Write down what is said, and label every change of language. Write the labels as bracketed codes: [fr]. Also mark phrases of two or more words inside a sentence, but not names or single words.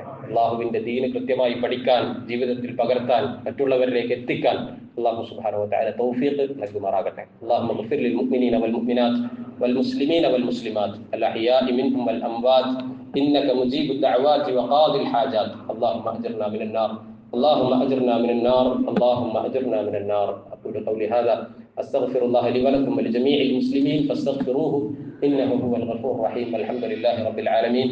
[ml] അള്ളാഹുവിന്റെ ദീന് കൃത്യമായി പഠിക്കാൻ, ജീവിതത്തിൽ പകർത്താൻ, മറ്റുള്ളവരിലേക്ക് എത്തിക്കാൻ അള്ളാഹു [ar] سبحانه وتعالى [ml] തൗഫീഖ് നൽകുമാറാകട്ടെ. [ar] اللهم اغفر للمؤمنين والمؤمنات والمسلمين والمسلمات الأحياء منهم والأموات إنك مجيب الدعوات وقاضي الحاجات. اللهم أجرنا من النار اللهم أجرنا من النار اللهم أجرنا من النار. أقول قولي هذا أستغفر الله لي ولكم ولجميع المسلمين فاستغفروه إنه هو الغفور الرحيم. الحمد لله رب العالمين.